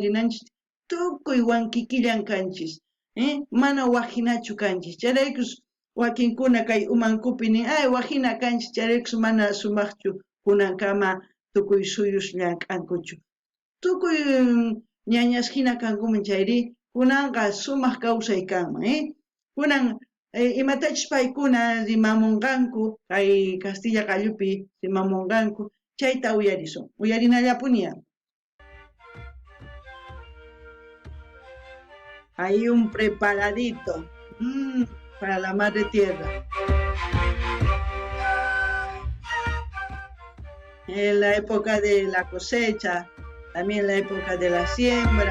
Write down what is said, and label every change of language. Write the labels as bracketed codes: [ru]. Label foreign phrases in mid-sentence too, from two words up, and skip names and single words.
[qu] rinanchis tukuy wankikillan kanchis mana wajinachu kanchis charaykus wakinkuna kay umankupi nin ay wajina kanchis charaykus mana sumaqchu kunankama tukuy suyus llank'ankuchu tukuy ñañas hina kankuman chayri kunanqa sumaq kawsay kanman kunan imatachus paykuna rimamunqanku kay Castilla qallupi rimamunqanku chayta uyarinallapunia. [es] Hay un preparadito para la Madre Tierra. En la época de la cosecha, también la época de la siembra.